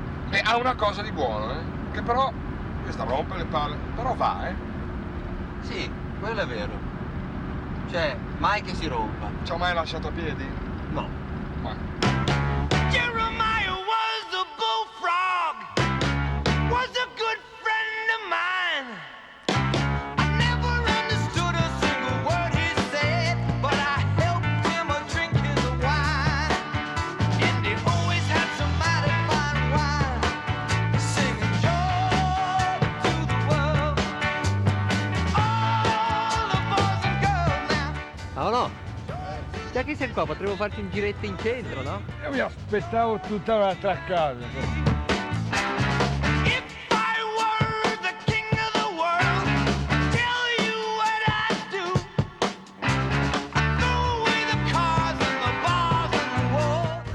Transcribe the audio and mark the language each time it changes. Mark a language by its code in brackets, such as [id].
[it] E ha una cosa di buono, che però questa rompe le palle, però va, Sì, quello è vero. Cioè, mai che si rompa. Ci ho mai lasciato a piedi? No. Ma [en] Jeremiah was a bullfrog, was a good friend of mine. I never understood a single word he said, but I helped him drink his wine. And he always had some mighty fine wine, singing joy to the world. All the boys and girls now. [it] Ah no? Già che siamo qua potremmo farci un giretto in centro, no? Io mi aspettavo tutta un'altra casa. [en] If I were the king of the world, tell you what I'd do. I'd throw away the cars and the bars and the walls.